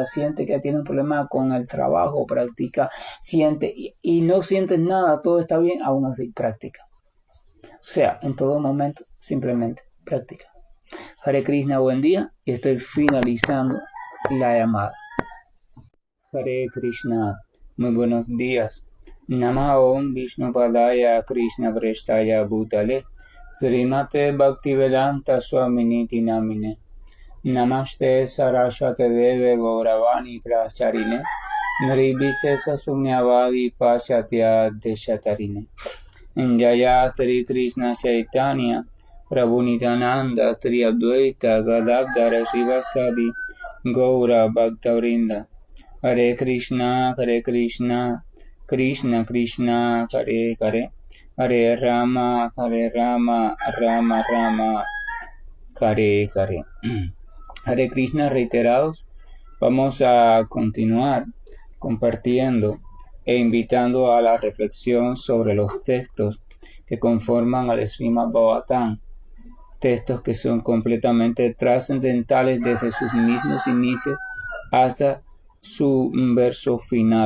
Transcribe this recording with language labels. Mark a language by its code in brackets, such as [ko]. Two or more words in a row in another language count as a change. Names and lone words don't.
[es] Sientes que tienes un problema con el trabajo, practica. Sientes y no sientes nada, todo está bien, aún así, practica. O sea, en todo momento, simplemente practica. Hare Krishna, buen día, y estoy finalizando la llamada. Hare Krishna, muy buenos días. [sa] Nama Om Vishnupadaya Krishna Prestaya Bhutale Srimate Bhaktivedanta Swaminiti Namine Namaste Saraswate Deve Gauravani Pracharine Nribhisesa Sunyavadi Pachatya Deshatarine Jaya Sri Krishna Chaitanya Prabhu Nityananda Sri Advaita Gadadhara Srivasadi Gaura Bhaktavrinda Hare Krishna, Krishna Krishna, Hare Hare, Hare Rama, Rama Rama, Hare Hare. [es] Hare Krishna reiterados. Vamos a continuar compartiendo e invitando a la reflexión sobre los textos que conforman al Srimad Bhagavatam, textos que son completamente trascendentales desde sus mismos inicios hasta su verso final.